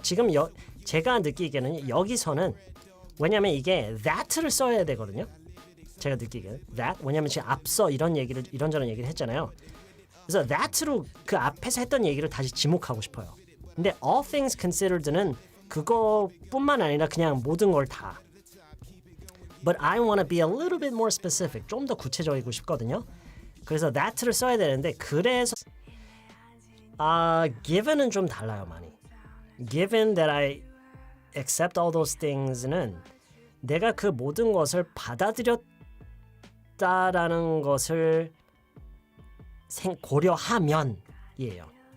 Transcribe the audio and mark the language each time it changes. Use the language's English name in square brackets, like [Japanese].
[Korean] 지금 제가 느끼기에는 여기서는 왜냐면 이게 that를 써야 되거든요. 제가 느끼기에는 that 왜냐면 지금 앞서 이런저런 얘기를 했잖아요. 그래서 that로 그 앞에서 했던 얘기를 다시 지목하고 싶어요. 근데 all things considered는 그거뿐만 아니라 그냥 모든 걸 다. [English] But I want to be a little bit more specific. [Korean] 좀 더 구체적이고 싶거든요. 그래서 that를 써야 되는데 그래서 given은 좀 달라요 많이. [English] Given that I accept all those things는 [Korean] 내가 그 모든 것을 받아들였다라는 것을 고려하면이에요.